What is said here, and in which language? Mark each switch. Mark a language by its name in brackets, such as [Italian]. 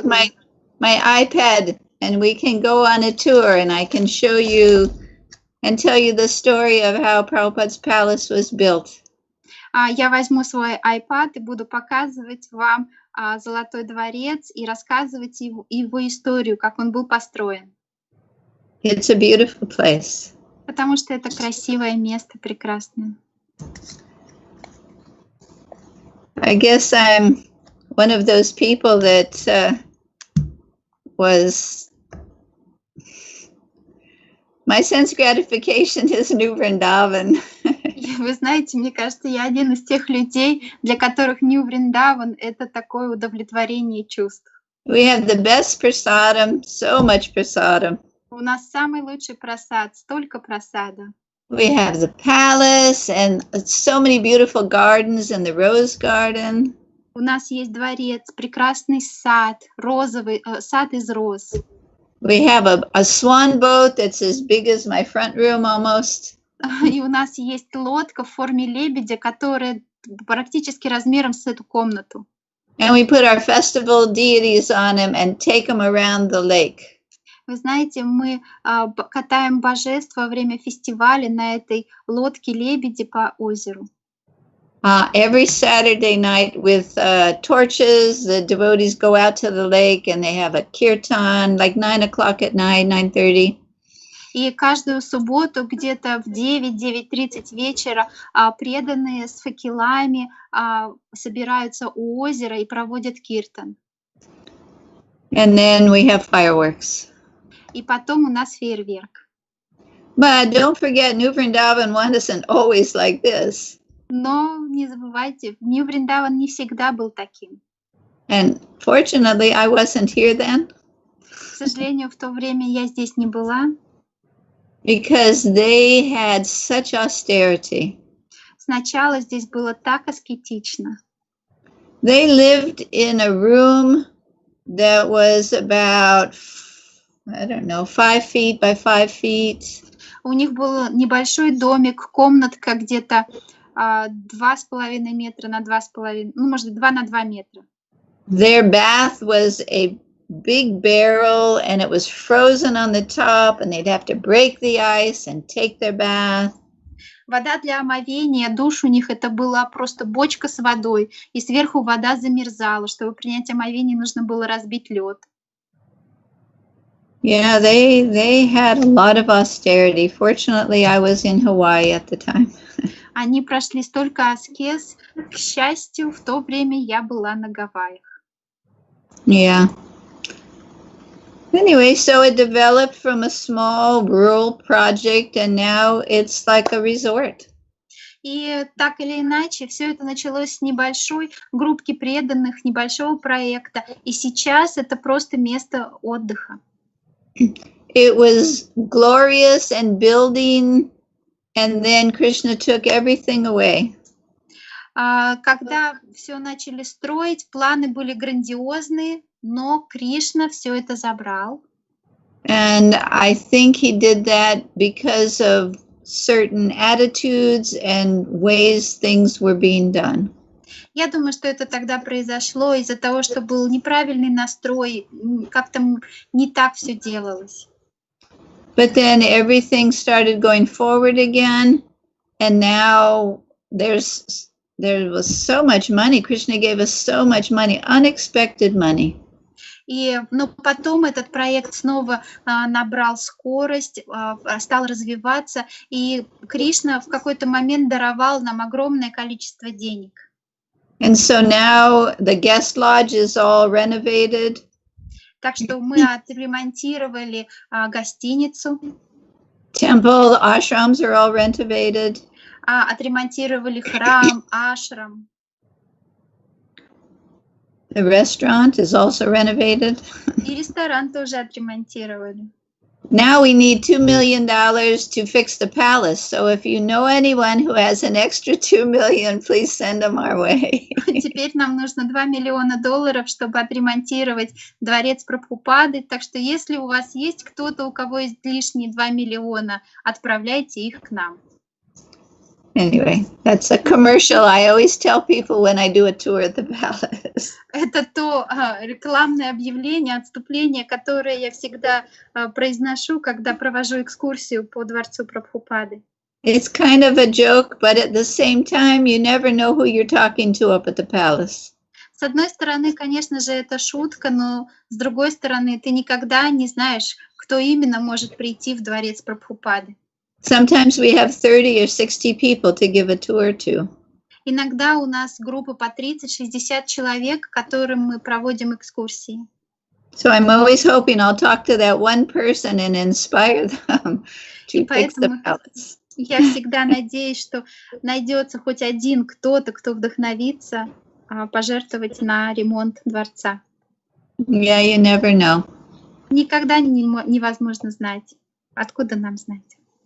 [English] I'll take my iPad and we can go on a tour and I can show you and tell you the story of how Prabhupada's palace was built. [Russian] Я возьму свой iPad и буду показывать вам Золотой дворец и рассказывать его историю, как он был построен. [English] It's a beautiful place. [Russian] Потому что это красивое место, прекрасное. [English] I guess I'm one of those people that my sense gratification is Nyu Vrindavan. [Russian] Вы знаете, мне кажется, я один из тех людей, для которых Нью Вриндаван — это такое удовлетворение чувств. [English] We have the best prasadam, so much prasadam. [Russian] У нас самый лучший прасад, столько прасада. [English] We have the palace and so many beautiful gardens and the rose garden. [Russian] У нас есть дворец, прекрасный сад, розовый сад из роз. [English] We have a swan boat that's as big as my front room almost. [Russian] И у нас есть лодка в форме лебедя, которая практически размером с эту комнату. [English] And we put our festival deities on them and take them around the lake. [Russian] Вы знаете, мы катаем божеств во время фестиваля на этой лодке лебеди по озеру. [English] Every Saturday night with torches, the devotees go out to the lake and they have a kirtan, like 9 o'clock at night, 9:30. [Russian] И каждую субботу где-то в 9-9:30 вечера преданные с факелами собираются у озера и проводят киртан. [English] And then we have fireworks. [Russian] И потом у нас фейерверк. [English] But don't forget, Nyu Vrindavan wasn't always like this. [Russian] Но не забывайте, Нью Вриндаван не всегда был таким. [English] And fortunately, I wasn't here then. [Russian] К сожалению, в то время я здесь не была. [English] Because they had such austerity. [Russian] Сначала здесь было так аскетично. [English] They lived in a room that was about, 5 feet by 5 feet. [Russian] У них был небольшой домик, комнатка где-то 2,5 метра на 2,5, может, 2 на 2 метра. [English] Their bath was a big barrel and it was frozen on the top and they'd have to break the ice and take their bath. [Russian] Вода для омовения, душ у них это была просто бочка с водой, и сверху вода замерзала. Чтобы принять омовение, нужно было разбить лед. [English] Yeah, they had a lot of austerity. Fortunately, I was in Hawaii at the time. [Russian] Они прошли столько аскез. К счастью, в то время я была на Гавайях. [English] Yeah. Anyway, so it developed from a small rural project, and now it's like a resort. [Russian] И так или иначе, все это началось с небольшой группки преданных, небольшого проекта. И сейчас это просто место отдыха. [English] It was glorious and building, and then Krishna took everything away. [Russian] Когда все начали строить, планы были грандиозные, но Кришна все это забрал. [English] And I think he did that because of certain attitudes and ways things were being done. [Russian] Я думаю, что это тогда произошло из-за того, что был неправильный настрой, как-то не так все делалось. [English] But then everything started going forward again, and now there was so much money. Krishna gave us so much money, unexpected money. [Russian] Но потом этот проект снова набрал скорость, стал развиваться, и Кришна в какой-то момент даровал нам огромное количество денег. [English] And so now the guest lodge is all renovated. [Russian] Так что мы отремонтировали гостиницу. [English] Temple, ashrams are all renovated. [Russian] Отремонтировали храм, ашрам. [English] The restaurant is also renovated. [Russian] И ресторан тоже отремонтировали. [English] Now we need $2 million to fix the palace. So if you know anyone who has an extra $2 million, please send them our way. [Russian] Теперь нам нужно $2 миллиона, чтобы отремонтировать дворец Прабхупады. Так что если у вас есть кто-то, у кого есть лишние 2 миллиона, отправляйте их к нам. [English] Anyway, that's a commercial I always tell people when I do a tour at the palace. [Russian] Это то рекламное объявление, отступление, которое я всегда произношу, когда провожу экскурсию по дворцу Прабхупады. [English] It's kind of a joke, but at the same time, you never know who you're talking to up at the palace. [Russian] С одной стороны, конечно же, это шутка, но с другой стороны, ты никогда не знаешь, кто именно может прийти в дворец Прабхупады. [English] Sometimes we have 30 or 60 people to give a tour to. [Russian] Иногда у нас группа по 30-60 человек, которым мы проводим экскурсии. [English] So I'm always hoping I'll talk to that one person and inspire them to fix the palace. [Russian] Я всегда надеюсь, что найдется хоть один кто-то, кто вдохновится пожертвовать на ремонт дворца. [English] Yeah, you never know. [Russian] Никогда невозможно знать. Откуда нам знать?